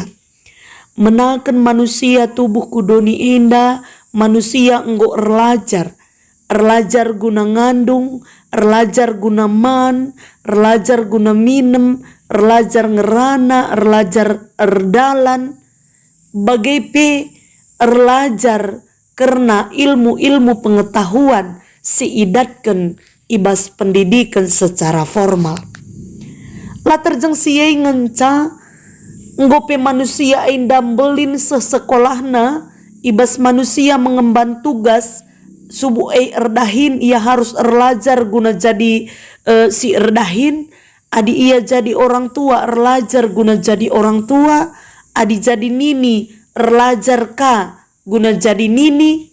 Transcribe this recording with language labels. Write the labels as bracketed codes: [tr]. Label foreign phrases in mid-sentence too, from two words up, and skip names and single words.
[btx] Menakan manusia tubuh kudoni enda, manusia enggo erlajar guna ngandung, erlajar guna man, erlajar guna minum, erlajar ngerana, erlajar erdalan, bagepe erlajar karena [id] ilmu-ilmu pengetahuan [btx] si idatkan ibas [id] pendidikan secara formal. [btx] Latar jeng siya ngenca ngope manusia indambelin sesekolahna ibas manusia [id] mengemban tugas [btx] subuh erdahin ia harus erlajar guna jadi si erdahin adi ia jadi orang tua erlajar guna jadi orang tua adi jadi nini erlajar ka guna jadi nini.